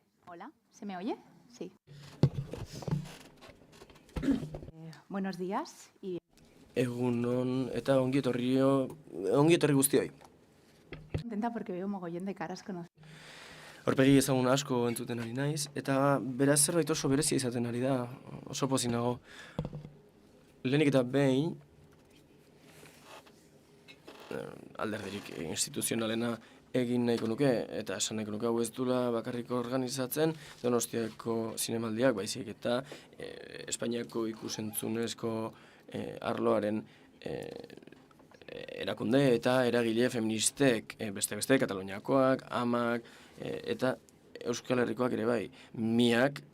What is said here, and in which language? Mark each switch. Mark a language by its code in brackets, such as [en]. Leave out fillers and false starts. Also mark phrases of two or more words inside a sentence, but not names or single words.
[es] Hola, ¿se me oye? Sí. Buenos días y [eu] Egunon eta ongi etorri guztioi. [es] contenta porque veo un mogollón de caras conocidas. [eu] Aurpegi ezagun asko entzuten ari naiz, eta beraz zerbait oso berezia izaten ari da, oso pozik nago. Lehenik eta behin, alderdirik instituzionalena egin nahiko nuke, eta esan nahiko nuke hau ez dula bakarrik organizatzen Donostiako zinemaldiak, baizik eta Espainiako ikusentzunezko arloaren erakunde eta eragile feministek, beste Kataluniakoak, amak, eta Euskal Herrikoak ere bai, miak